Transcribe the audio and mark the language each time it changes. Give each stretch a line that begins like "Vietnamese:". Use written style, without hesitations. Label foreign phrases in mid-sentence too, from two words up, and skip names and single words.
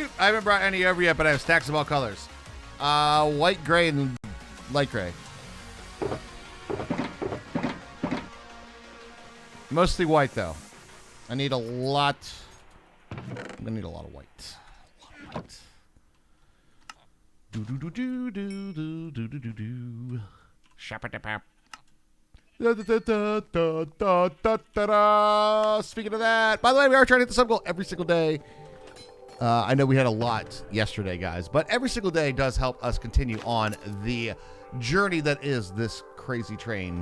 English: I haven't brought any over yet, but I have stacks of all colors. White, gray, and light gray. Mostly white, though. I need a lot. I'm gonna need a lot of white. Do do do do do do do do do do. Shappa-da-pap. Speaking of that, by the way, we are trying to hit the sub goal every single day. I know we had a lot yesterday, guys, but every single day does help us continue on the journey that is this crazy train.